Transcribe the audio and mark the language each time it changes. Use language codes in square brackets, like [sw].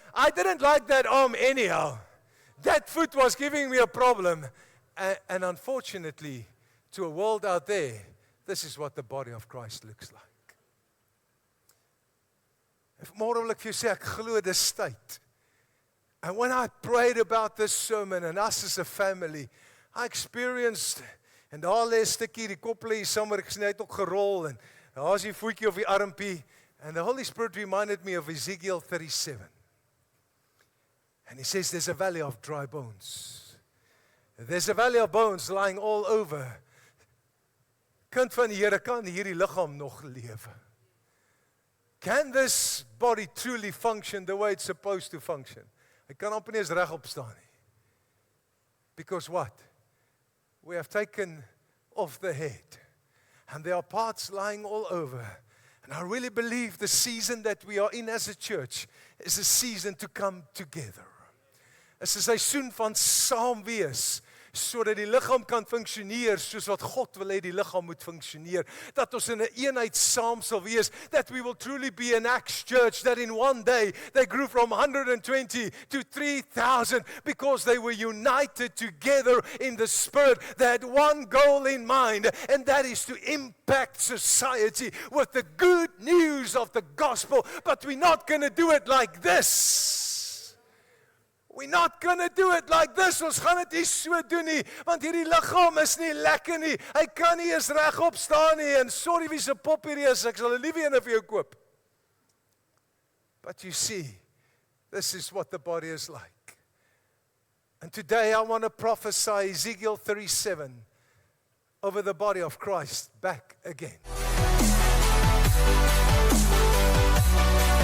[en] I didn't like that arm anyhow. That foot was giving me a problem. And unfortunately, to a world out there, this is what the body of Christ looks like. [af] Môre wil ek vir jou sê, ek glo dis tyd. [en] And when I prayed about this sermon and us as a family, I experienced, [af] en daar lê 'n stukkie, die kop lê sommer, ek sien hy het ook gerol, en daar's die voetjie of die armpie, [en] and the Holy Spirit reminded me of Ezekiel 37. And he says there's a valley of dry bones. There's a valley of bones lying all over. [af] Kind van die Here, kan hierdie liggaam nog lewe? [en] Can this body truly function the way it's supposed to function? [af] Hy kan amper nie eens regop staan nie. [en] Because what? We have taken off the head. And there are parts lying all over. And I really believe the season that we are in as a church is a season to come together. [af] Is 'n seisoen van saam wees, sodat die liggaam kan funksioneer soos wat God wil hê die liggaam moet funksioneer. Dat ons in 'n eenheid saam sal wees. [en] That we will truly be an Acts church that in one day they grew from 120 to 3,000 because they were united together in the Spirit. They had one goal in mind, and that is to impact society with the good news of the gospel. But we're not going to do it like this. We're not going to do it like this. [af] Ons gaan dit nie so doen nie, want hierdie liggaam is nie lekker nie. Hy kan nie eens regop staan nie, en sorry wie se pop hierdie is, ek sal 'n liewe een vir jou koop. [en] But you see, this is what the body is like. And today I want to prophesy Ezekiel 37 over the body of Christ back again.